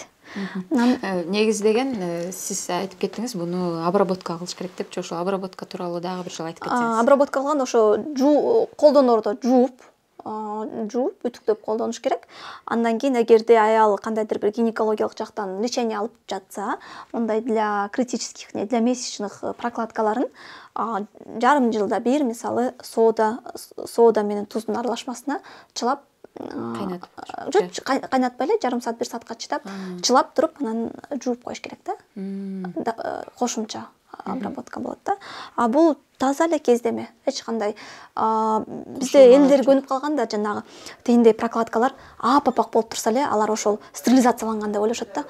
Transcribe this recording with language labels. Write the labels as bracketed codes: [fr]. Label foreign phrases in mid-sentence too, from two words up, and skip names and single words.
[ky] Негиздеген сиз айтып кеттиңиз, буну обработка кылыш керек депчи, ошол обработка тууралуу дагы бир жолу айтып кетсеңиз. Обработка кылган ошо колдоноордо жууп, үтүктөп колдонуш керек. Андан кийин эгерде аял кандайдыр бир гинекологиялык жактан лечение алып жатса, мындай [ru] для критических, для месячных [ky] прокладкаларын жарым жылда бир мисалы сода менен туздун аралашмасына чылап кайнатпай эле жарым саат, бир саатка чыдап, чылап туруп, анан жууп коюш керек да. Кошумча обработка болот да. Бул таза эле кездеме, эч кандай бизде элдер көнүп калган да, жанагы тиндей прокладкалар апапак болуп турса эле, алар ошол стерилизацияланган деп ойлошот да.